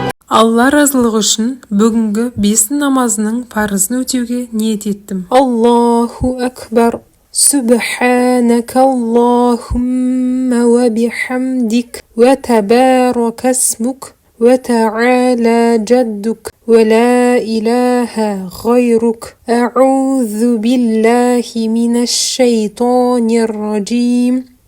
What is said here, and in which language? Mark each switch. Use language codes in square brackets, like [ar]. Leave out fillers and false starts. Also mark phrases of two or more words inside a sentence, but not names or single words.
[kk] Алла разылығы үшін бүгінгі 5 намазының парызын өтеуге ниет еттім. [ar] الله أكبر. سبحانك اللهم وبحمدك وتبارك اسمك وتعالى جدك ولا إله غيرك. أعوذ بالله من الشيطان الرجيم.